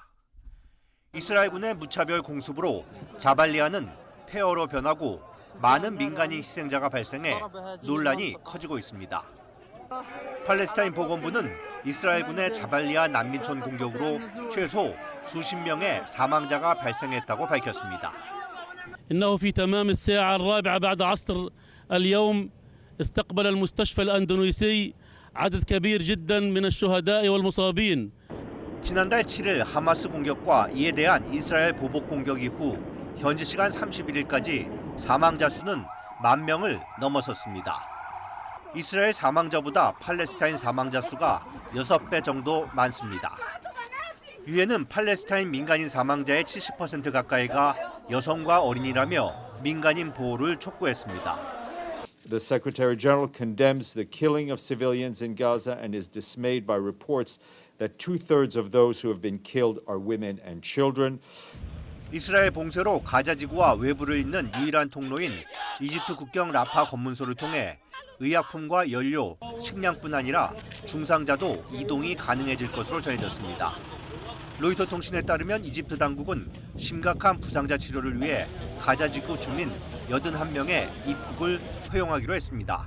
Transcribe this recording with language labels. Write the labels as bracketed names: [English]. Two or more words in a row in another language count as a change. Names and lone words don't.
[Korean] 이스라엘군의 무차별 공습으로 자발리아는 폐허로 변하고 많은 민간인 희생자가 발생해 논란이 커지고 있습니다. 팔레스타인 보건부는 이스라엘군의 자발리아 난민촌 공격으로 최소 수십 명의 사망자가 발생했다고 밝혔습니다. [Arabic] إنه في تمام الساعة الرابعة بعد عصر اليوم استقبل المستشفى الأندونيسي عدد كبير جدا من الشهداء والمصابين. [Korean] 지난달 7일 하마스 공격과 이에 대한 이스라엘 보복 공격 이후 현지 시간 31일까지 사망자 수는 10,000명을 넘어섰습니다. 이스라엘 사망자보다 팔레스타인 사망자 수가 6배 정도 많습니다. 유엔은 팔레스타인 민간인 사망자의 70% 가까이가 여성과 어린이라며 민간인 보호를 촉구했습니다. [English] The Secretary General condemns the killing of civilians in Gaza and is dismayed by reports that 2/3 of those who have been killed are women and children. [Korean] 이스라엘 봉쇄로 가자 지구와 외부를 잇는 유일한 통로인 이집트 국경 라파 검문소를 통해 의약품과 연료, 식량뿐 아니라 중상자도 이동이 가능해질 것으로 전해졌습니다. 로이터 통신에 따르면 이집트 당국은 심각한 부상자 치료를 위해 가자 지구 주민 81명의 입국을 허용하기로 했습니다.